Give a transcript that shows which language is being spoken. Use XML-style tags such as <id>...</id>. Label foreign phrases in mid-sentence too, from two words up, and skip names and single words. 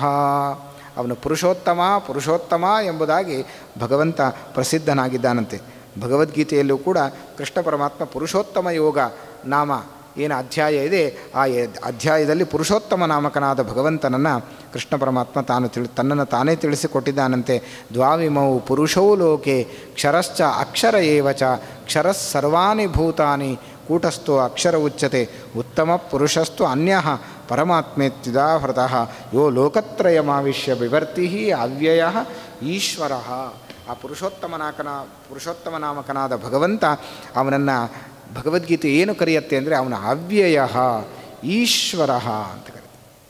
<kn>ಅವನು ಪುರುಷೋತ್ತಮ ಎಂಬುದಾಗಿ ಭಗವಂತ ಪ್ರಸಿದ್ಧನಾಗಿದ್ದಾನಂತೆ. ಭಗವದ್ಗೀತೆಯಲ್ಲೂ ಕೂಡ ಕೃಷ್ಣ ಪರಮಾತ್ಮ ಪುರುಷೋತ್ತಮ ಯೋಗ ನಾಮ ಏನು ಅಧ್ಯಾಯ ಇದೆ, ಆ ಅಧ್ಯಾಯದಲ್ಲಿ ಪುರುಷೋತ್ತಮ ನಾಮಕನಾದ ಭಗವಂತನನ್ನು ಕೃಷ್ಣ ಪರಮಾತ್ಮ ತನ್ನನ್ನು ತಾನೇ ತಿಳಿಸಿಕೊಟ್ಟಿದ್ದಾನಂತೆ.</kn> <sa>ದ್ವಾವಿಮೌ ಪುರುಷೌ ಲೋಕೆ ಕ್ಷರಶ್ಚ ಅಕ್ಷರ ಏವಚ ಕ್ಷರಃ ಸರ್ವಾಣಿ ಭೂತಾನಿ ಕೂಟಸ್ಥೋ ಅಕ್ಷರ ಉಚ್ಯತೆ ಉತ್ತಮ ಪುರುಷಸ್ತು ಅನ್ಯಃ ಪರಮಾತ್ಮೇತ್ಯುದಾಹೃತಃ ಯೋ ಲೋಕತ್ರಯಮಾವಿಶ್ಯ ಬಿಭರ್ತಿ ಅವ್ಯಯ ಈಶ್ವರ.</sa> <kn>ಆ ಪುರುಷೋತ್ತಮ ನಾಮಕನಾದ ಭಗವಂತ ಅವನನ್ನು ಭಗವದ್ಗೀತೆ ಏನು ಕರೆಯುತ್ತೆ ಅಂದರೆ ಅವನ</kn> <sa>ಅವ್ಯಯ ಈಶ್ವರ</sa> <kn>ಅಂತ ಕರೀತಾರೆ.</kn>